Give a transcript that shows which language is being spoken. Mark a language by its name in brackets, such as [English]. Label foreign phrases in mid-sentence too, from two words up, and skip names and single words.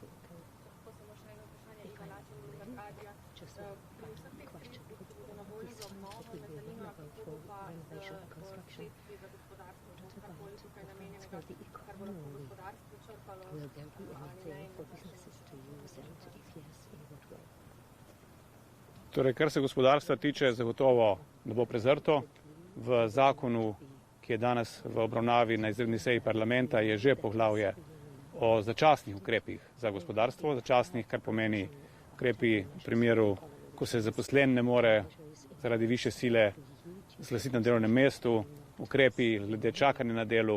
[English] Okay. Just a question. This time that we will not go for renovation and construction. What about funds for the economy? Will there be anything for businesses to use, and if yes, in what way? [Slovenian] Torej, kar se gospodarstva tiče, zagotovo ne bo prezrto. V zakonu, ki je danes v obravnavi na izredni seji parlamenta, je že poglavje o začasnih ukrepih za gospodarstvo, začasnih, kar pomeni ukrepi v primeru, ko se zaposlen ne more zaradi više sile zglasiti na delovnem mestu, ukrepi glede čakanja na delu.